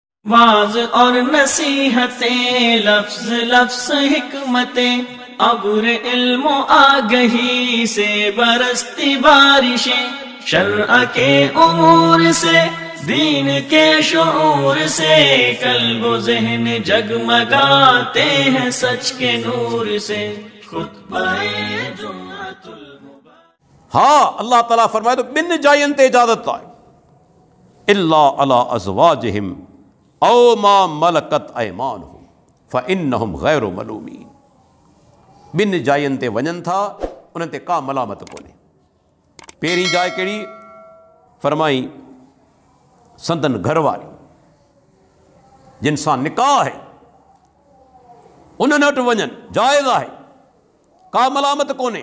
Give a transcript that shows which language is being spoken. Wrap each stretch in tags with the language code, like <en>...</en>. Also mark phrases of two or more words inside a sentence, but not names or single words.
<ur>وعظ اور نصیحتیں، لفظ لفظ حکمتیں، ابر علم آگہی سے برستی بارشیں، شرع کے امور سے، دین کے شعور سے، قلب و ذہن جگمگاتے ہیں سچ کے نور سے. خطبۂ جمعۃ المبارک.</ur> <sd>हाँ, अल्लाह ताला फरमाए तो बिन जायन ते इजाजत आए,</sd> <ar>إلا على أزواجهم أو ما ملكت أيمانهم فإنهم غير ملومين.</ar> <sd>बिन जायन ते वञनि था, उन्हनि ते का मलामत कोन्हे। पहिरीं जाइ कहिड़ी फरमाई, संदन घरवारी जिन सां निकाह आहे उन्हनि वटि वञनि, जाइज़ आहे, का मलामत कोन्हे।</sd>